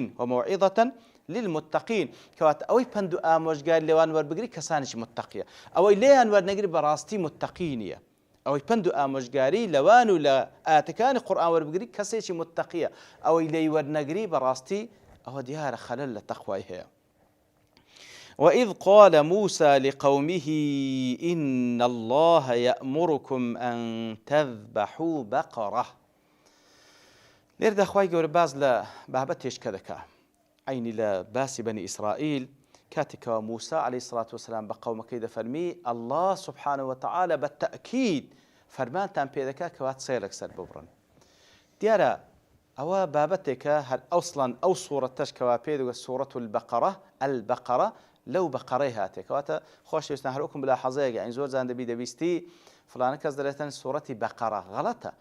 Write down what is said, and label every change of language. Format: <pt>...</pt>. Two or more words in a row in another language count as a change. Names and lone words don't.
<ar>وموعظة للمتقين</ar> <ckb>کەواتە ئەوەی پند و ئامۆژگاری لێوان وەربگری کەسانێکی متقیە. ئەوەی لێیان وەرنەگری بەڕاستی متقی نییە. ئەوەی پند و ئامۆژگاری لەوان و لە ئاەتەکانی قورئان وەربگری کەسێکی متقیە. ئەوەی لێی وەرنەگری بەڕاستی ئەوە دیارە خەلەل لە تەخوای هەیە.</ckb> <ar>وإذ قال موسى لقومه إن الله يأمركم أن تذبحوا بقرة.</ar> <ckb>لێرەدا خوای گەورە باز لە بابەتێک کە دەکا عینی لە باسی بەنی ئیسرائیل کاتێکەوە موسى</ckb> <ar>عليه الصلاة والسلام</ar> <ckb>بە قەومەکەی دەفەرمی</ckb> <ar>الله سبحانه وتعالى بالتأكيد</ar> <ckb>فەرمانتان پێ دەکا کەوا چێلێک سەر ببڕن. دیارە ئەوە بابەتێکە هەر ئەوسڵان ئەو سوورەتەش کەوا پێ دەگوت سوورەت البەقەرە لەو بەقەڕەی هاتێ. کەواتە خۆشەویستان هەروەکم بلا حەزەیەک یعنی زۆر جان دەبیستی فلانە کەس دەڵێتن سوورەتی بەقەرە.</ckb>